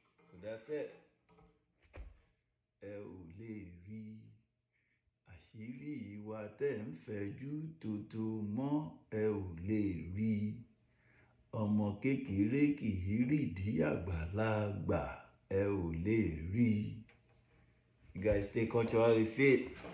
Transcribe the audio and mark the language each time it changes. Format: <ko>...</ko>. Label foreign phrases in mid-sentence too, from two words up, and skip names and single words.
<en>So that's it.</en> <yo>ẹ ò lè rí. Àṣírí wa tẹ́ ń fẹjú tótó mọ́, ẹ ò lè rí. Ọmọ kékeré kì í rídìí àgbàlagbà, ẹ ò lè rí.</yo> <en>You guys stay culturally fit.</en>